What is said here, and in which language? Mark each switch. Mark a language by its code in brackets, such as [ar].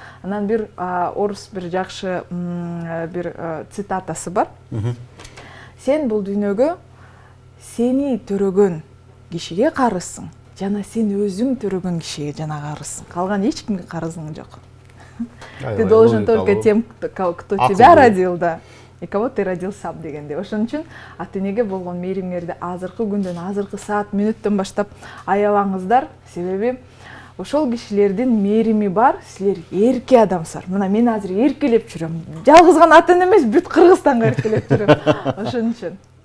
[ky] Анан бир орус бир жакшы бир цитатасы бар. Сен бул дүйнөгө сени төрөгөн кишиге карызсың, жана сен өзүң төрөгөн кишиге жана карызсың. Калган эч кимге карызың жок. [ru] Ты должен только тем, кто тебя родил, да, и кого ты родил сам дегенде. [ky] Ошон үчүн ата энеге болгон мээримиңерди азыркы күндөн, азыркы саат, мүнөттөн баштап аябаңыздар. Себеби ошол кишилердин мээрими бар, силер эрке адамсыздар. Мына мен азыр эркелеп жүрөм. Жалгыз гана ата эне эмес, бүт Кыргызстанга эркелеп жүрөм. Ошон үчүн.